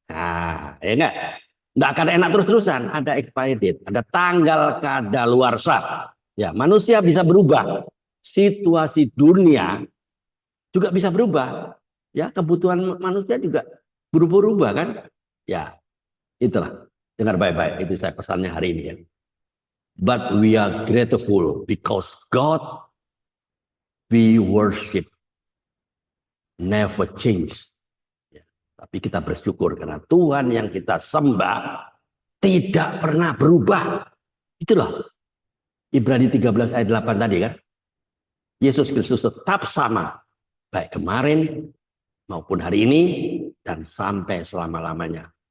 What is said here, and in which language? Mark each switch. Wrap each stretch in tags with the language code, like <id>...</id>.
<id>Nah, ya enggak? Enggak akan enak terus-terusan, ada expiry date, ada tanggal kadaluarsa. Ya, manusia bisa berubah. Situasi dunia juga bisa berubah. Ya, kebutuhan manusia juga berubah-ubah kan? Ya, itulah. Dengar baik-baik, itu saya pesannya hari ini ya.</id> <en>But we are grateful because God we worship never change.</en> <id>Ya, tapi kita bersyukur karena Tuhan yang kita sembah tidak pernah berubah. Itulah Ibrani 13 ayat 8 tadi kan. Yesus Kristus tetap sama. Baik kemarin maupun hari ini dan sampai selama-lamanya.</id>